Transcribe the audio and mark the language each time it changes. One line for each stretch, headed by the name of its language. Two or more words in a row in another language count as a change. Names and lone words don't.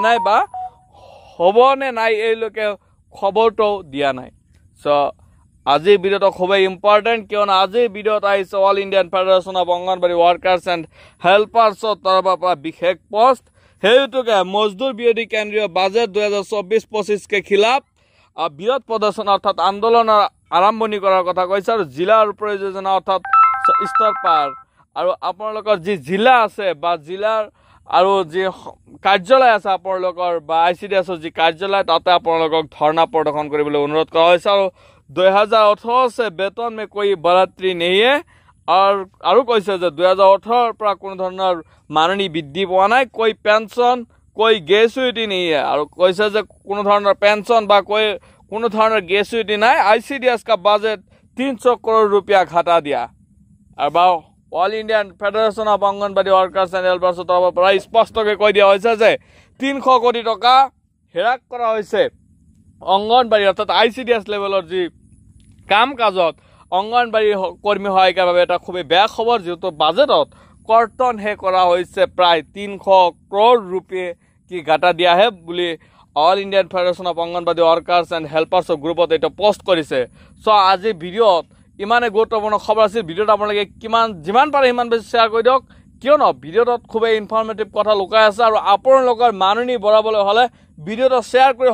Assamese: নাই বা হ'বনে নাই এইলৈকে খবৰটো দিয়া নাই আজিৰ ভিডিঅ'টো খুবেই ইম্পৰ্টেণ্ট কিয়নো আজিৰ ভিডিঅ'ত আহিছে অল ইণ্ডিয়ান ফেডাৰেশ্যন অফ অংগনবাড়ী ৱাৰ্কাৰ্ছ এণ্ড হেল্পাৰ্ছৰ তৰফৰ পৰা বিশেষ পোষ্ট সেইটোকে মজদুৰ বিৰোধী কেন্দ্ৰীয় বাজেট 2024-25
Hindi: के खिलाफ
Assamese: বৃহৎ প্ৰদৰ্শন অৰ্থাৎ আন্দোলনৰ আৰম্ভণি কৰাৰ কথা কৈছে আৰু জিলাৰ প্ৰয়োজনা অৰ্থাৎ স্তৰ পাৰ আৰু আপোনালোকৰ যি জিলা আছে বা জিলাৰ আৰু যি কাৰ্যালয় আছে আপোনালোকৰ বা ICDS যি কাৰ্যালয় তাতে আপোনালোকক ধৰ্ণা প্ৰদৰ্শন কৰিবলৈ অনুৰোধ কৰা হৈছে আৰু
Hindi: 2018 से वेतन में कोई बढ़ोतरी नहीं है और
Assamese: কৈছে যে 2018 পৰা কোনো ধৰণৰ মাননী বৃদ্ধি পোৱা নাই
Hindi: कोई पेंशन कोई ग्रेजुइटी नहीं है और
Assamese: কৈছে যে কোনো ধৰণৰ पेंशन বা কোনো ধৰণৰ গ্रेजुइटी নাই
Hindi: ICDS का बजट 300 करोड़ रुपया घटा दिया और ऑल इंडियन फेडरेशन ऑफ अंगनवाड़ी वर्कर्स
Assamese: एंड हेल्पर्स তৰফৰ পৰা স্পষ্টকৈ কৈ দিয়া হৈছে যে 300 কোটি টকা হেৰাক কৰা হৈছে অংগনবাড়ী অর্থাৎ ICDS লেভেলৰ যি কাম কাজত অংগনবাড়ী কৰ্মী সহায়িকাৰ বাবে এটা খুবই বেয়া খবৰ যেহেতু বাজেটত কৰ্তন হে কৰা হৈছে প্ৰায় 300
Hindi: करोड़ रुपये
Assamese: কি ঘাটা দিয়া হে বুলি অল ইণ্ডিয়ান ফেডাৰেশ্যন অফ অংগনবাড়ী ৱাৰ্কাৰ্ছ এণ্ড হেল্পাৰ্ছৰ গ্ৰুপত এটা পোষ্ট কৰিছে সো আজি ভিডিঅ'ত ইমানে গুৰুত্বপূৰ্ণ খবৰ আছে ভিডিঅ'ত আপোনালোকে যিমান পাৰে ইমান বেছি শ্বেয়াৰ কৰি দিয়ক কিয়নো ভিডিঅ'ত খুবই ইনফৰমেটিভ কথা লুকাই আছে আৰু আপোনালোকৰ মাননী বঢ়াবলৈ হলে ভিডিঅ'টো শ্বেয়াৰ কৰি